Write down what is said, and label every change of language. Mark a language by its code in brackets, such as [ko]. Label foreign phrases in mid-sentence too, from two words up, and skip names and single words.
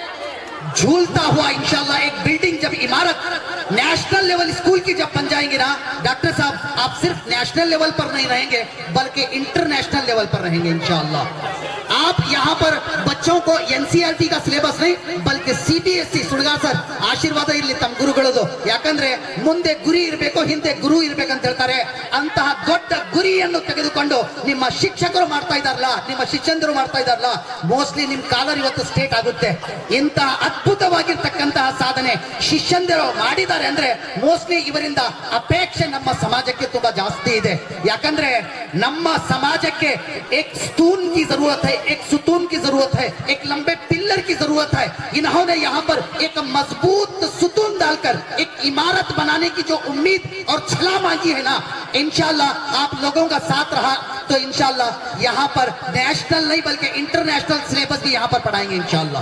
[hi] झूलता हुआ इंशाल्लाह एक बिल्डिंग, जब इमारत [en] national level school [hi] की जब बन जाएंगे ना, डॉक्टर साहब आप सिर्फ [en] national level [hi] पर नहीं रहेंगे बल्कि [en] international level [hi] पर रहेंगे इंशाल्लाह। आप यहाँ पर बच्चों को एनसीईआरटी का सिलेबस नहीं बल्कि सीबीएसई सुड़गा सर [kn] ಆಶೀರ್ವಾದ ಇರಲಿ ತಮ್ಮ ಗುರುಗಳದು, ಯಾಕಂದ್ರೆ ಮುಂದೆ ಗುರಿ ಇರಬೇಕು ಹಿಂದೆ ಗುರು ಇರಬೇಕಂತ ಹೇಳ್ತಾರೆ, ಅಂತಹ ದೊಡ್ಡ ಗುರಿಯನ್ನು ತೆಗೆದುಕೊಂಡು ನಿಮ್ಮ ಶಿಕ್ಷಕರು ಮಾಡ್ತಾ ಇದ್ದಾರಲ್ಲ, ನಿಮ್ಮ ಶಿಕ್ಷಕರು ಮಾಡ್ತಾ ಇದ್ದಾರಲ್ಲ, ಮೋಸ್ಟ್ಲಿ ನಿಮ್ ಕಾಲರ್ ಇವತ್ತು ಸ್ಟೇಟ್ ಆಗುತ್ತೆ। ಇಂತಹ ಅದ್ಭುತವಾಗಿರ್ತಕ್ಕಂತಹ ಸಾಧನೆ ಶಿಷ್ಯಂದಿರು ಮಾಡಿದ್ದಾರೆ ಅಂದ್ರೆ ಮೋಸ್ಟ್ಲಿ ಇವರಿಂದ ಅಪೇಕ್ಷೆ ನಮ್ಮ ಸಮಾಜಕ್ಕೆ ತುಂಬಾ ಜಾಸ್ತಿ ಇದೆ। ಯಾಕಂದ್ರೆ ನಮ್ಮ ಸಮಾಜಕ್ಕೆ [hi] एक स्तून की जरूरत है, एक सुतून की जरूरत है, एक लंबे पिलर की जरूरत है। इन्होंने यहाँ पर एक मजबूत सुतून डालकर एक इमारत बनाने की जो उम्मीद और छला मांगी है ना, इंशाल्लाह आप लोगों का साथ रहा तो इंशाल्लाह यहाँ पर नेशनल नहीं बल्कि [en] international syllabus [hi] भी यहाँ पर पढ़ाएंगे इंशाल्लाह।